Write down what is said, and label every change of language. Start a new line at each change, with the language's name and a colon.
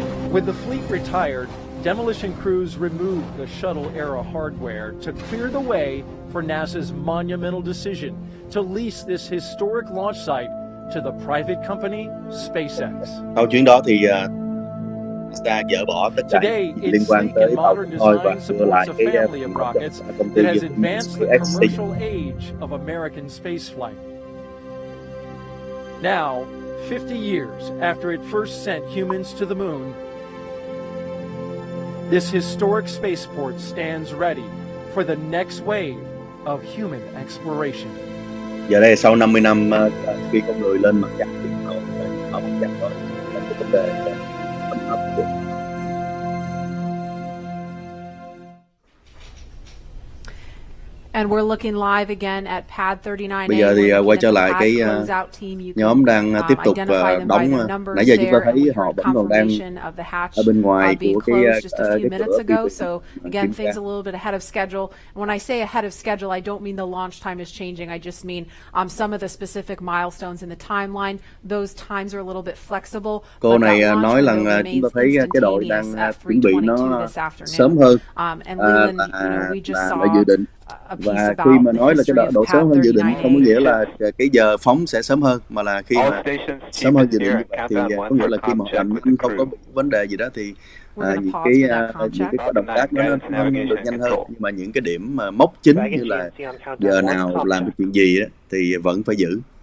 English: With the fleet retired, demolition crews removed the shuttle-era hardware to clear the way for NASA's monumental decision to lease this historic launch site to the private company SpaceX.
Vietnamese: Sau chuyến đó thì NASA dỡ bỏ tất cả liên quan tới tàu Contoy và đưa lại cái công ty SpaceX.
English: Now, 50 years after it first sent humans to the moon, this historic spaceport stands ready for the next wave of human exploration.
Vietnamese: Giờ đây sau 50 năm khi con người lên mặt trăng thì họ mặt trăng vấn đề tầm ấp.
English: And we're looking live again at pad 39A.
Vietnamese: Bây giờ thì quay trở lại cái nhóm đang tiếp tục đóng. Nãy giờ chúng ta thấy họ vẫn còn đang ở bên ngoài của cái cửa phi thuyền.
English: So again, things a little bit ahead of schedule. And when I say ahead of schedule, I don't mean the launch time is changing. I just mean some of the specific milestones in the timeline. Those times are a little bit flexible.
Vietnamese: Cô này nói rằng chúng ta thấy cái đội đang chuẩn bị nó sớm hơn là dự định. Và khi mà nói là cái độ sớm hơn dự định không có nghĩa là cái giờ phóng sẽ sớm hơn, mà là khi mà sớm hơn dự định thì có nghĩa là khi mà làm không có vấn đề gì đó thì những cái động tác nó được nhanh hơn, nhưng mà những cái điểm mà mốc chính như là giờ nào làm được chuyện gì đó thì vẫn phải giữ.